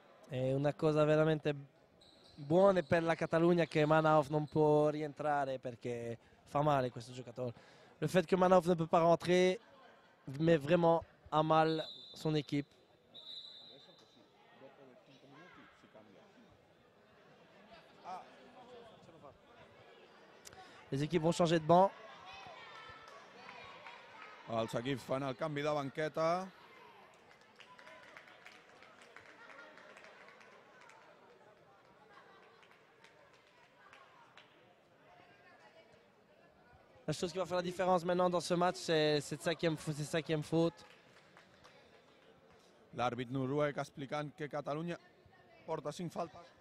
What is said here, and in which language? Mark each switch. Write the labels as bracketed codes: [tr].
[it] È una cosa veramente buona per la Catalogna che Manaf non può rientrare perché fa male questo giocatore. [fr] Le fait que Manaf ne peut pas rentrer met vraiment à mal son équipe. Les équipes vont changer de banc. [ca] Els equips fan el canvi de banqueta. [fr] La chose qui va faire la différence maintenant dans ce match, c'est cette cinquième faute. [ca] L'àrbit noruec explicant que Catalunya porta 5 faltes.